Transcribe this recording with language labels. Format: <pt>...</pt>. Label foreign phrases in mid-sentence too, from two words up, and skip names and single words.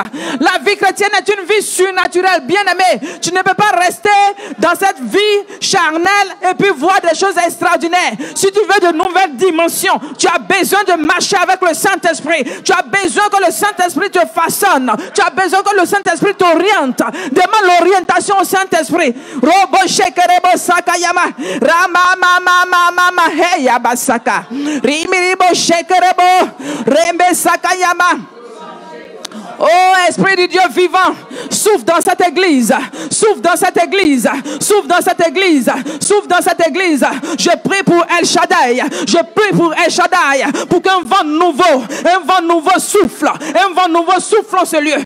<fr>La vie chrétienne est une vie surnaturelle. Bien-aimé, tu ne peux pas rester dans cette vie charnelle et puis voir des choses extraordinaires. Si tu veux de nouvelles dimensions, tu as besoin de marcher avec le Saint-Esprit. Tu as besoin que le Saint-Esprit te façonne. Tu as besoin que le Saint-Esprit t'oriente. Demande l'orientation au Saint-Esprit. Robo shekerebo sakayama. Rama mama mama heya basaka. Rimiribo shekerebo. Rembe sakayama. Oh, Esprit du Dieu vivant, souffle dans cette église, souffle dans cette église, souffle dans cette église, souffle dans cette église. Je prie pour El Shaddai, je prie pour El Shaddai, pour qu'un vent nouveau souffle, un vent nouveau souffle en ce lieu.</fr>